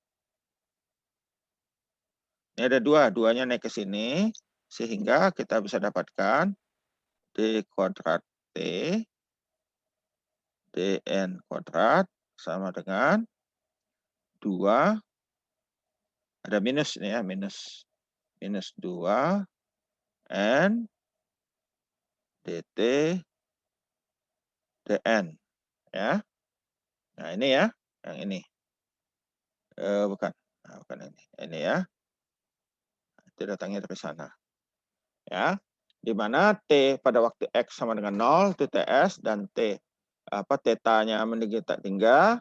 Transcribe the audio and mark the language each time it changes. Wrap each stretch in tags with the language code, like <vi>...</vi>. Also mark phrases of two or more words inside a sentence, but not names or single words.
<id>Ini ada 2, duanya naik ke sini sehingga kita bisa dapatkan D kuadrat T dn kuadrat sama dengan 2, ada minus ini ya, minus 2 N dt dn ya. Nah, ini ya, yang ini. Bukan. Nah, bukan ini. Ini ya. Itu datangnya dari sana. Ya. Di mana T pada waktu X sama dengan 0 itu TS dan T tetanya meninggi tak tinggal.</id>